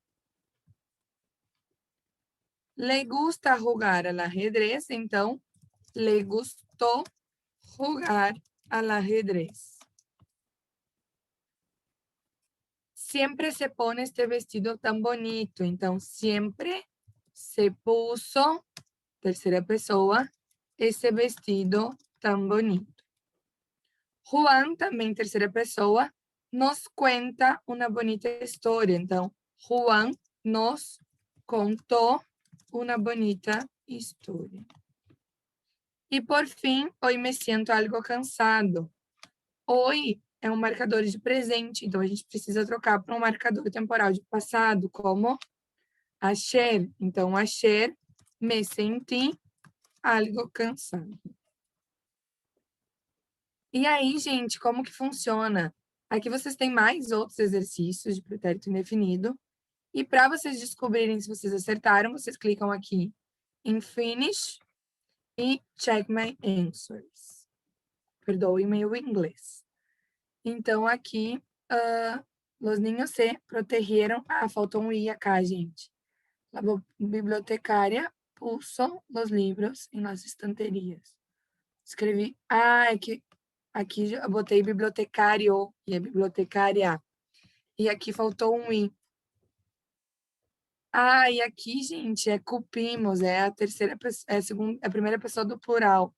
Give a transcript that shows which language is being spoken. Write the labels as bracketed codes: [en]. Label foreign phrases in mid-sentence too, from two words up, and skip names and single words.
[es] Le gusta jugar al ajedrez, então, le gustou jugar al ajedrez. Siempre se pone este vestido tan bonito, então, siempre se puso, [pt] terceira pessoa, esse [es] vestido tan bonito. [pt] Juan, também terceira pessoa, [es] nos cuenta [pt] uma bonita história. Então, Juan nos contou uma bonita história. E por fim, [es] hoy me siento algo cansado. [pt] Hoy é um marcador de presente, então a gente precisa trocar para um marcador temporal de passado, como ayer. [es] Então, ayer me senti algo cansado. [pt] E aí, gente, como que funciona? Aqui vocês têm mais outros exercícios de pretérito indefinido. E para vocês descobrirem se vocês acertaram, vocês clicam aqui em Finish e [en] Check My Answers. [pt] Perdoem-me o inglês. Então, aqui, [es] los niños se protegeram. [pt] Ah, faltou um I acá, gente. A bibliotecária [es] puso los libros [pt] em [es] las estanterias. [pt] Escrevi... Ah, é que aqui eu botei bibliotecário e é bibliotecária. E aqui faltou um I. Ah, e aqui, gente, é cupimos, é a terceira pessoa, a primeira pessoa do plural.